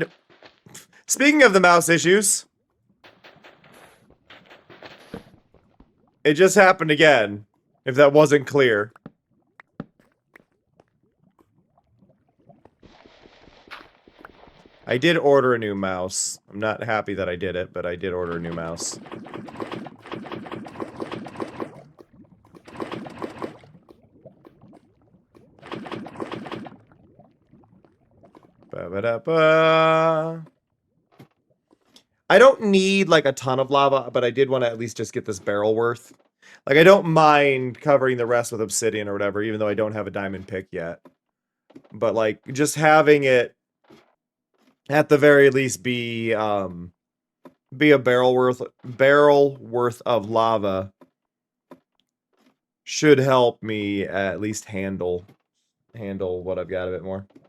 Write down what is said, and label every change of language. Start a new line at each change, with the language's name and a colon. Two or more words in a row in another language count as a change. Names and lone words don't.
English: Speaking of the mouse issues... It just happened again, if that wasn't clear. I did order a new mouse. I'm not happy that I did it, but I did order a new mouse. Ba-ba-da-ba. I don't need, like, a ton of lava, but I did want to at least just get this barrel worth. Like, I don't mind covering the rest with obsidian or whatever, even though I don't have a diamond pick yet. But, like, just having it, at the very least, be a barrel worth of lava should help me at least handle what I've got a bit more.